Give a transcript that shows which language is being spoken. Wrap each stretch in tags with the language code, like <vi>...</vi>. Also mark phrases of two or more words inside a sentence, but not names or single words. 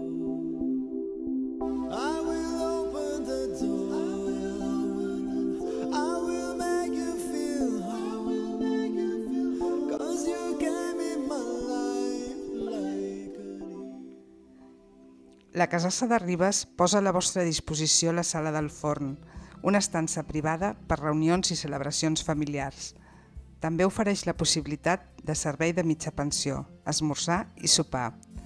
<en>I will open the door, I will make you feel home, 'cause you came in my life like a dream.</en> <ca>La Casassa de Ribes posa a la vostra disposició la sala del forn, una estança privada per reunions i celebracions familiars. També ofereix la possibilitat de servei de mitja pensió, esmorzar i sopar.</ca>